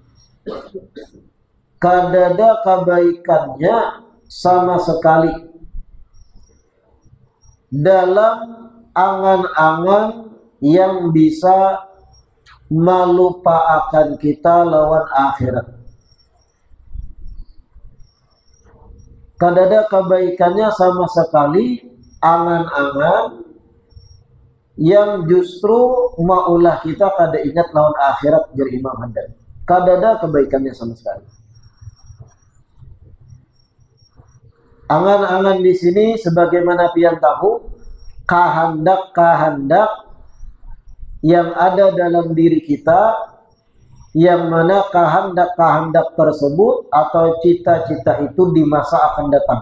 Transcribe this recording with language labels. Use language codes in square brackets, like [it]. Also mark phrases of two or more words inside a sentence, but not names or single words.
[bjn] Kadada kebaikannya sama sekali dalam angan-angan yang bisa melupakan kita lawan akhirat. Kadada kebaikannya sama sekali angan-angan yang justru maulah kita kada ingat lawan akhirat jar Imam Haddad. Kadada kebaikannya sama sekali. Angan-angan di sini sebagaimana pian tahu, kehendak-kehendak yang ada dalam diri kita, yang mana kehendak-kehendak tersebut atau cita-cita itu di masa akan datang.